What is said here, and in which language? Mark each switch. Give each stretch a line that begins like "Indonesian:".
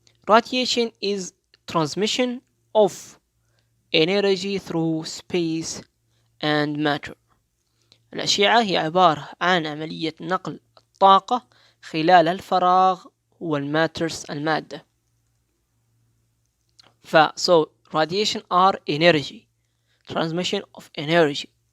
English: Radiation is transmission of energy through space and matter.
Arabic: الأشعة هي عبارة عن عملية نقل الطاقة خلال الفراغ والماترز المادة.
English: so radiation are energy, transmission of energy.